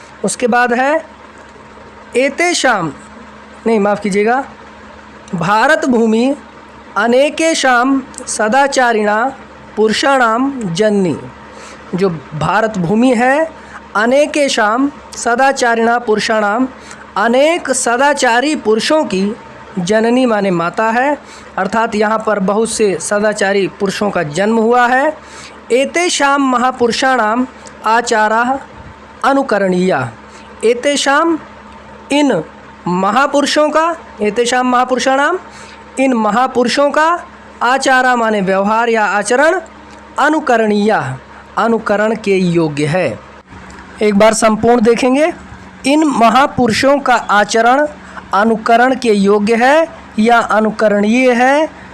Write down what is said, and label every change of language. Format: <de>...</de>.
<hi>उसके बाद है</hi> <sa>भारत भूमि अनेकेषां सदाचारिणा पुरुषाणाम जननी।</sa> <hi>जो भारत भूमि है,</hi> <sa>अनेकेषां सदाचारिणा पुरुषाणाम,</sa> <hi>अनेक सदाचारी पुरुषों की जननी माने माता है, अर्थात यहाँ पर बहुत से सदाचारी पुरुषों का जन्म हुआ है।</hi> <sa>एतेषां महापुरुषाणाम आचाराः अनुकरणीयाः।</sa> <hi>एतेषां इन महापुरुषों का,</hi> <sa>एतेषां महापुरुषाणाम</sa> <hi>इन महापुरुषों का, आचारा माने व्यवहार या आचरण, अनुकरणीयाः अनुकरण के योग्य है। एक बार संपूर्ण देखेंगे, इन महापुरुषों का आचरण अनुकरण के योग्य है या अनुकरणीय है।</hi>